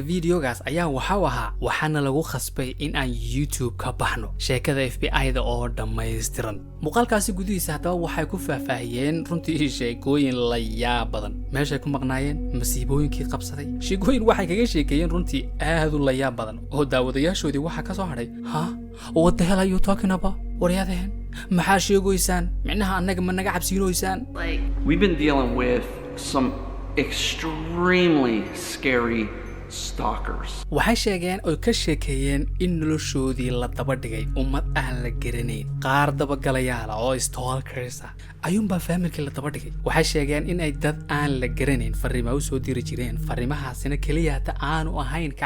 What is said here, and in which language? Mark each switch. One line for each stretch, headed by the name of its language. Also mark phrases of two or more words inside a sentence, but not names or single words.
Somali: videogaas ayaa waxa ahaa waxaana lagu khasbay in aan YouTube ka baxno sheekada FBI-da oo dhammaystiran muuqaalkaasi gudihiisa haddaba waxay ku faahfaahiyeen runtii sheekooyin la yaab badan meeshay ku maqnaayeen masiibooyinkii qabsaday sheekooyin waxay kaga sheekeeyeen runtii aad u la yaab badan oo daawadayaashoodii waxa ka soo hadhay
English: what the hell are you talking about
Somali: waryadeen maxaa sheegoysaan micnaha annaga ma naga cabsiinoysaan
English: we've been dealing with some extremely scary stalkers
Somali: waxay sheegeen oo ka sheekeeyeen in noloshoodii la daba dhigay ummad aan la garanayn qaar dabagalayaal oo stalkers ah ayuunbaa faamilkii la daba dhigay waxay sheegeen in ay dad aan la garanayn fariimo u soo diri jireen fariimahaasina kaliya hata aanu ahayn ka